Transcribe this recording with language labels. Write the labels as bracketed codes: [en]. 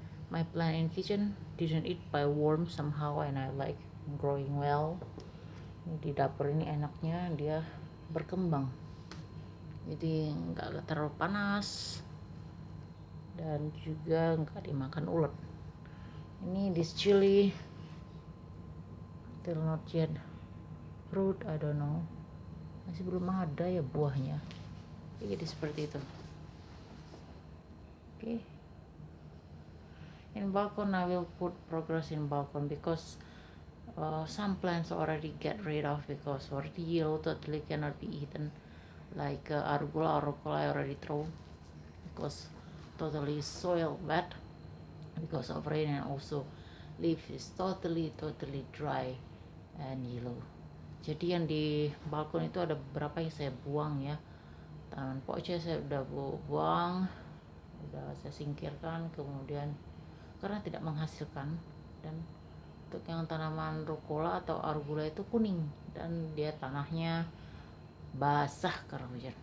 [en] My plant in kitchen didn't eat by worm somehow, and I like growing well. [id] Di dapur ini enaknya dia berkembang. Jadi nggak terlalu panas dan juga nggak dimakan ulat. [en] Ini this chili still not yet fruit, I don't know. [id] Masih belum ada ya buahnya. Jadi seperti itu. Okay. [en] In balcony I will put progress in balcony because some plants already get rid of because already yellow, totally cannot be eaten. Like arugula I already throw because totally soil wet because of rain, and also leaf is totally dry and yellow. [id] Jadi yang di balkon itu ada beberapa yang saya buang ya. Tanaman poce saya udah buang, udah saya singkirkan, kemudian karena tidak menghasilkan. Dan untuk yang tanaman rucola atau arugula itu kuning dan dia tanahnya basah karena hujan.